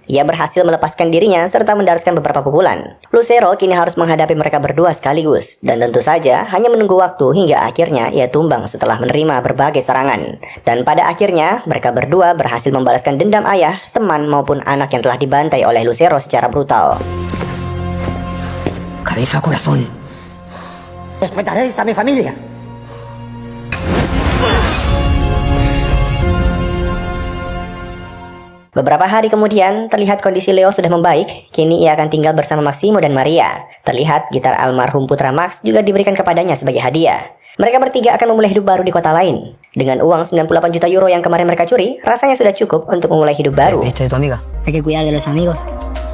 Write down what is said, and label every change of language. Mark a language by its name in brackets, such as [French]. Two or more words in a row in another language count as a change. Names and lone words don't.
[Indonesian] Ia berhasil melepaskan dirinya serta mendaratkan beberapa pukulan. Lucero kini harus menghadapi mereka berdua sekaligus. Dan tentu saja hanya menunggu waktu hingga akhirnya ia tumbang setelah menerima berbagai serangan. Dan pada akhirnya mereka berdua berhasil membalaskan dendam ayah, teman maupun anak yang telah dibantai oleh Lucero secara brutal. [Spanish] Cabeza, corazón. Respetaréis a mi familia. [Indonesian] Beberapa hari kemudian, terlihat kondisi Leo sudah membaik. Kini ia akan tinggal bersama Maximo dan Maria. Terlihat gitar almarhum putra Max juga diberikan kepadanya sebagai hadiah. Mereka bertiga akan memulai hidup baru di kota lain. Dengan uang 98 juta euro yang kemarin mereka curi, rasanya sudah cukup untuk memulai hidup baru. [Spanish] ¿Viste de tu amiga? Hay que cuidar de los amigos.